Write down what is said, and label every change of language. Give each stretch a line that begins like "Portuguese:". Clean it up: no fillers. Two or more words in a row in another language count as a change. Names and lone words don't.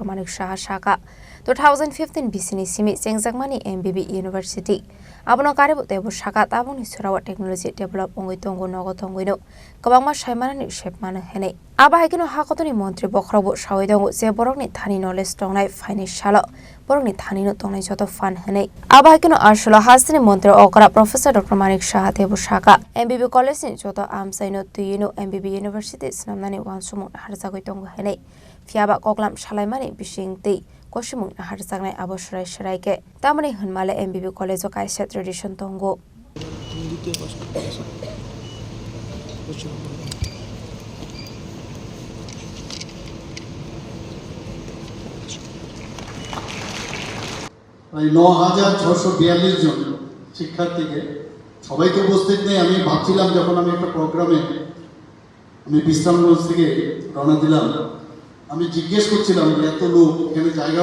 Kok Borok: Manik Shahashaka 2015 bisini simi chengjangmani MBB University abono karibu tebo shaka taboni surawa
English: technology develop
Kok Borok: ongoi Tongo nogo Tongwino kabangma shaimanani shepmano henei aba haikino hakotoni montre bokrobo shawidongo je borokni thani knowledge tongnai financial borokni thani no tongnai joto fan henei aba haikino ashula hastini montre okra Professor Dr. Manik Shah tebo shaka MBB college ni joto amsaino tuyino MBB University Swnamnani wansukmung Naharjagwi Tongo henei fiaba koklam shalaimani bisingtei Koshimung Naharjagnai abosrai shraike tamani hunmale MBB college o kaisa tradition Tongo
Bangla: প্রায় ৯,৬৪২ জন শিক্ষার্থীকে সবাই তো উপস্থিত নেই আমি ভাবছিলাম যখন আমি একটা প্রোগ্রামে আমি বিশ্রামগঞ্জ থেকে রওনা দিলাম আমি জিজ্ঞেস করছিলাম যে এত লোক এখানে জায়গা